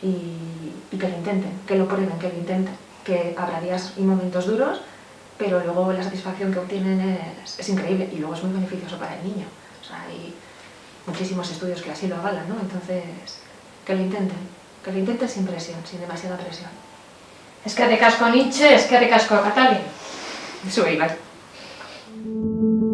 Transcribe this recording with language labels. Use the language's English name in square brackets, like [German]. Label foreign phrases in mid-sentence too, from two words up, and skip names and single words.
[Spanish] y que lo intenten, que lo prueben, que lo intenten. Que habrá días y momentos duros, pero luego la satisfacción que obtienen es increíble y luego es muy beneficioso para el niño. O sea, hay muchísimos estudios que así lo avalan, ¿no? Entonces, que lo intenten sin presión, sin demasiada presión. [Basque] Eskerrik asko Nietzsche, eskerrik asko Katalin. Zuei, bai.